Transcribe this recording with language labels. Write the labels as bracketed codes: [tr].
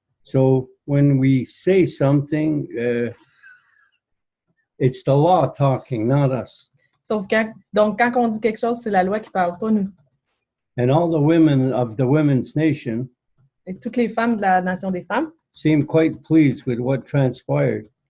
[en] So when we say something, it's the law talking, not us. [fr] Sauf donc quand on dit quelque chose, c'est la loi qui parle, pas nous. [en] And all the women of the women's nation [fr] Et toutes les femmes de la nation des femmes [en] seem quite pleased with what transpired.